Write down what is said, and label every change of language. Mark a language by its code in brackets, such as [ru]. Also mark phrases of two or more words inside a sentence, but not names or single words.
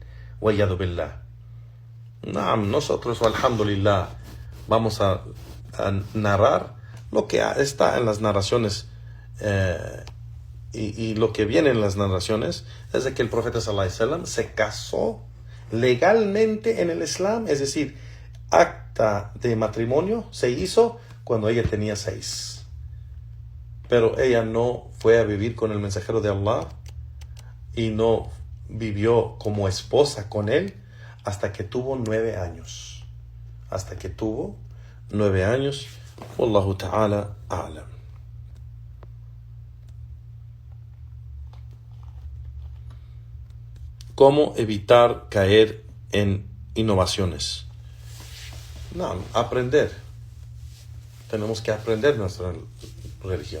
[ar] والعياذ بالله. [es] Nosotros, alhamdulillah, vamos a narrar lo que está en las narraciones y lo que viene en las narraciones es de que el profeta [ar] صلى الله عليه وسلم [es] se casó legalmente en el Islam, es decir, acta de matrimonio se hizo cuando ella tenía 6. Pero ella no fue a vivir con el mensajero de Allah y no vivió como esposa con él hasta que tuvo 9 años. Hasta que tuvo 9 años. [ar] والله تعالى أعلم. [es] ¿Cómo evitar caer en innovaciones? Aprender. Tenemos que aprender nuestra religión.